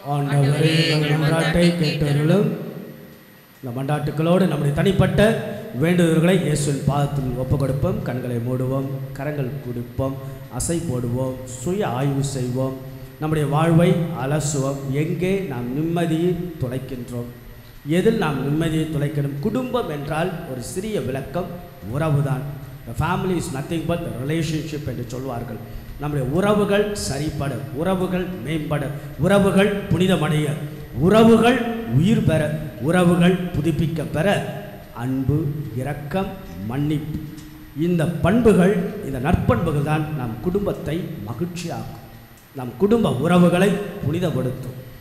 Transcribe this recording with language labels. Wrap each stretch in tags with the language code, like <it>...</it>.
<ta>ஆண்டவரே எங்கள் மன்றாட்டை கேட்டருளும். இந்த மன்றாட்டுக்களோடு நம்முடைய தனிப்பட்ட வேண்டுதல்களை இயேசுவின் பாதத்தில் ஒப்பு கொடுப்போம். கண்களை மூடுவோம், கரங்கள் குடிப்போம், அசை போடுவோம், சுய ஆய்வு செய்வோம், நம்முடைய வாழ்வை அலசுவோம். எங்கே நாம் நிம்மதியை தொலைக்கின்றோம், எதில் நாம் நிம்மதியை தொலைக்கணும்? குடும்பம் என்றால் ஒரு சிறிய விளக்கம் உறவுதான்.</ta> <en>The family is nothing but the relationship</en> <ta>என்று சொல்வார்கள். நம்முடைய உறவுகள் சரிபட, உறவுகள் மேம்பட, உறவுகள் புனிதமடைய, உறவுகள் உயிர் பெற, உறவுகள் புதுப்பிக்க பெற அன்பு, இரக்கம், மன்னிப்பு, இந்த பண்புகள், இந்த நற்பண்புகள் தான் நம் குடும்பத்தை மகிழ்ச்சியாக்கும், நம் குடும்ப உறவுகளை புனிதப்படுத்தும்.</ta>